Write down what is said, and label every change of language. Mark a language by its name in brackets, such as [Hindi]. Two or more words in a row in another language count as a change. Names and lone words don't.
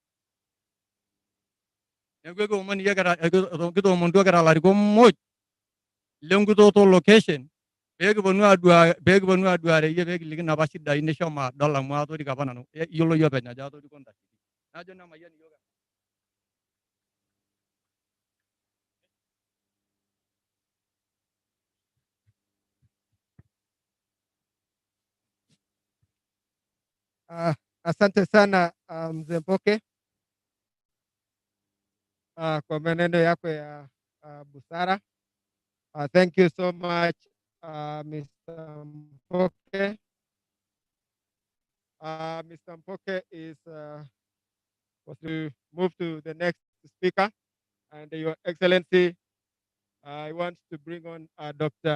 [Masai] Neeku kitoomonutuo kira ilarikok muj lenkutooto location pekiponu aduare yie pekiliki napa shidai nishomo adol amu atorik apa nanu. Iyiolo yie openy ajo atoriko ntashei. Najo nemayian iyiok. [Swahili] Asante sana mzee Mpoke kwa maneno yako ya busara. [English] Thank you so much Mr. Mpoke. Mr. Mpoke is was to move to the next speaker, and Your Excellency, I want to bring on Dr.